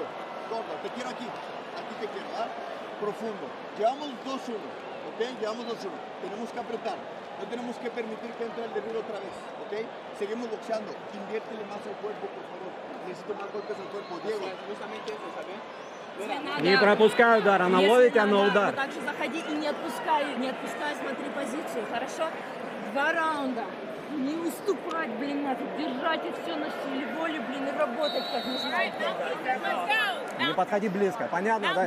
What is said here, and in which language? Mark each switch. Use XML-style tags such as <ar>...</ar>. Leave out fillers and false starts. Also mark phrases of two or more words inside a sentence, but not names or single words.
<es>Gordo, te quiero aquí. Aquí te quiero, ¿ah? Profundo. Llevamos 2-1, ¿ok? Llevamos 2-1. Tenemos que apretar. No tenemos que permitir que entre el derribo otra vez, ¿ok? Seguimos boxeando. Inviértele más al cuerpo, por favor. Necesito más golpes al cuerpo. Diego. Justamente eso, ¿sabes?</es> <ru>Не пропускай удар, она ловит тебя на удар. Так же заходи и не отпускай, смотри позицию, хорошо? 2 раунда. Не уступать, блин, нафиг, держать и все на силе воли, блин, и работать как нужно. Не подходи близко, понятно, да?</ru>